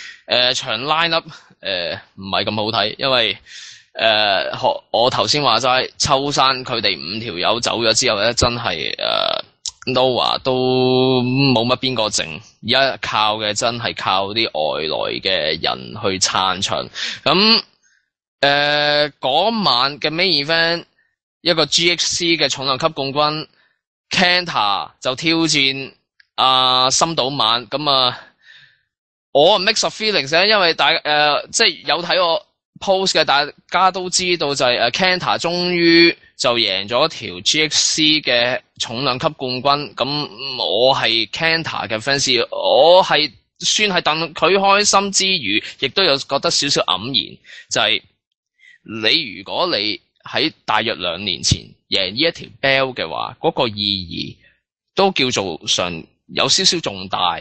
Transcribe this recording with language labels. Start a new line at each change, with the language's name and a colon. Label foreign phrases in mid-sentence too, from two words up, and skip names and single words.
Cantonese: 場
English: line up
Cantonese: 唔係咁好睇，因為我頭先話齋秋山佢哋5條友走咗之後咧，真係Nova 都冇乜邊個剩，而家靠嘅真係靠啲外來嘅人去撐場。咁嗰晚嘅
English: main event
Cantonese: 一個 GHC 嘅重量級冠軍 Kenta 就挑戰深島晚。咁我
English: mix of feelings
Cantonese: 咧，因為即係有睇我 post 嘅大家都知道就係Kenta 終於就贏咗條 GHC 嘅重量級冠軍。咁我係 Kenta 嘅 fans， 我係算係戥佢開心之餘，亦都有覺得少少黯然，就係如果你喺大約2年前贏呢一條 belt 嘅話，嗰個意義都叫做上有少少重大。